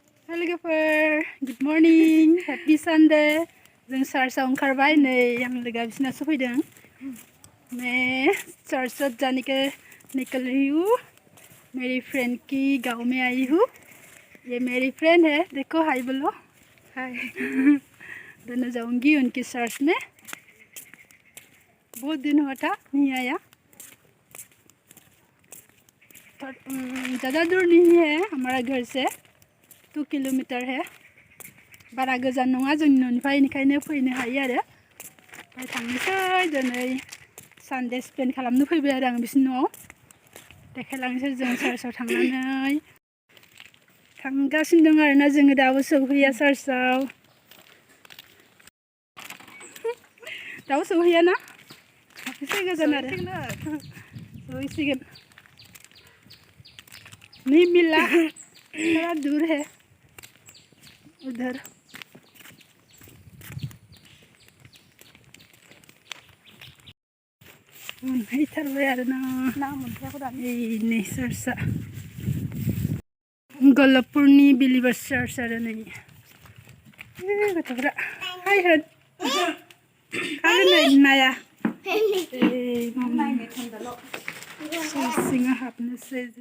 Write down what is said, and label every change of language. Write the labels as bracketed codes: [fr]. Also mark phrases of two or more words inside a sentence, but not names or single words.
[en] Hello, good morning, happy Sunday. [brx] जों चार्चआव ओंखारबाय नै आं लोगोआ बिसिना सफैदों [hi] मैं चर्च जाने के निकल रही हूँ। मेरी फ्रेंड की गांव में आई हूँ। ये मेरी फ्रेंड है, देखो हाय बोलो। हाय। दोनों जाऊंगी उनकी चर्च में। बहुत दिन हुआ था नहीं आया। ज़्यादा दूर नहीं है हमारा घर से, 2 किलोमीटर है। [brx] बारा गोजान नङा जोंनि न'निफ्राय, बेनिखायनो फैनो हायो आरो। ओमफ्राय थांनोसै दिनै [en] Sunday spend [brx] खालामनो फैबाय आरो आं बिसिनि न'आव। देखायलांनोसै जों चार्चआव थांनानै। थांगासिनो दं आरोना जोङो दाबो सौहैया चार्चआव। दाबो सौहैया ना? एसे गोजान आरो। सौहैसिगोन। [hi] नहीं मिला, थोड़ा दूर है उधर। [brx] मोनहैथारबाय आरोना नै चार्चआ गलापुरनि [en] believers church [brx] आरो नै गथ'फ्रा हाय होन खागोन नै नाया सिङाव हाबनोसै जों।